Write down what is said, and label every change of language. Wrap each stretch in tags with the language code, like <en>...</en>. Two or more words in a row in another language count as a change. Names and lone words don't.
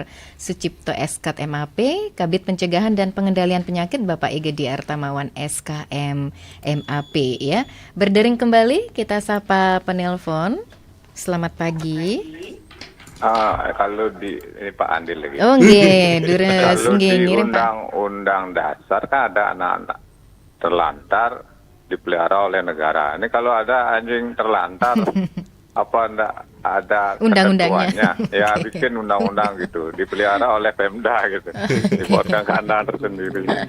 <id>Sucipto SK MAP, Kabid Pencegahan dan Pengendalian Penyakit Bapak Egedi Artamawan SKM MAP ya. Berdering kembali, kita sapa penelpon. Selamat pagi. Kalau ini Pak Andil lagi. Oh nggih, deres nggih ngirim Pak. Undang-undang dasar kan ada anak-anak terlantar dipelihara oleh negara. Ini kalau ada anjing terlantar apa enggak ada undang-undangnya? Ya bikin undang-undang gitu, dipelihara oleh Pemda gitu. Dibuatkan kandang tersendiri.</id>